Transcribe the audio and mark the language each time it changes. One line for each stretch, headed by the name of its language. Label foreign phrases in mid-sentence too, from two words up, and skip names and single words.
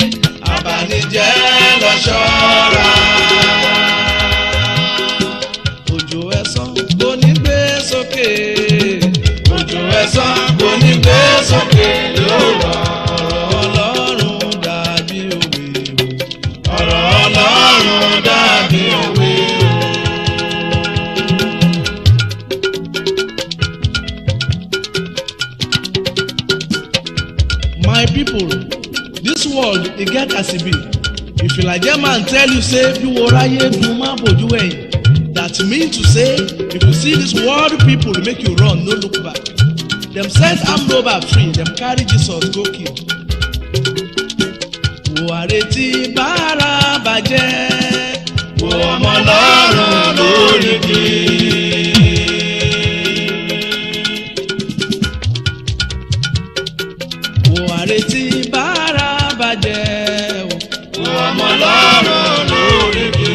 Yoruba: Àbànújẹ́ ẹ lọ ṣọ́ra. Òjò ẹ̀san kò ní gbé sókè. Òjò ẹ̀san kò ní gbé sókè yóò rọ̀. Ọ̀rọ̀ Ọlọ́run dàbí òwe o. Ọ̀rọ̀ Ọlọ́run dàbí òwe o.
Nigerian Pidgin: My people, This world, it get as it be. If Ilaje man tell you say you
Yoruba: oraye duma boju eyin,
Nigerian Pidgin: that mean to say if you see this world people make you run, no look back. Them set armed robber free, them carry Jesus go kill.
Yoruba: Wo areti bara bàjẹ́, wo ọmọ lọ́rùn lórí igi. Wo areti bara bàjẹ́, wo ọmọ lọ́rùn lórí igi.